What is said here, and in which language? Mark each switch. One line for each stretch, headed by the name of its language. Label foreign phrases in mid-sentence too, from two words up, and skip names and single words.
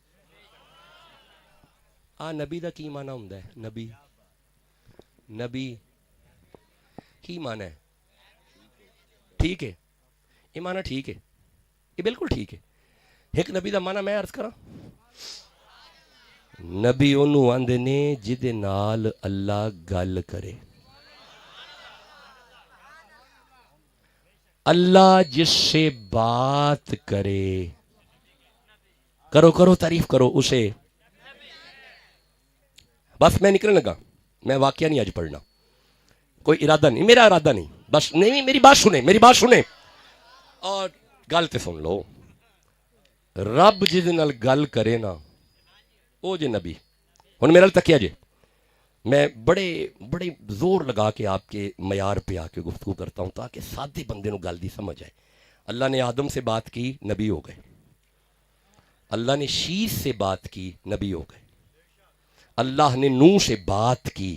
Punjabi: نبی دا کی معنی ہوندا ہے؟ نبی نبی کی معنی ہے؟
Urdu: ٹھیک ہے, یہ معنی ٹھیک ہے, یہ بالکل ٹھیک ہے.
Punjabi: ایک نبی دا معنی میں عرض کراں, نبی انہوں آندے نے جدے نال اللہ گل کرے.
Urdu: اللہ جس سے بات کرے, کرو کرو تعریف کرو اسے. بس میں نکلنے لگا, میں واقعہ نہیں آج پڑھنا, کوئی ارادہ نہیں, میرا ارادہ نہیں, بس نہیں. میری بات سنیں, میری بات سنیں اور
Punjabi: گل تے سن لو. رب جس نال گل کرے نا او جے نبی. ہن میرے تکیا جے,
Urdu: میں بڑے بڑے زور لگا کے آپ کے معیار پہ آ کے گفتگو کرتا ہوں تاکہ
Punjabi: سادے بندے نو گل دی سمجھ آئے.
Urdu: اللہ نے آدم سے بات کی, نبی ہو گئے. اللہ نے شیش سے بات کی, نبی ہو گئے. اللہ نے نوح سے بات کی.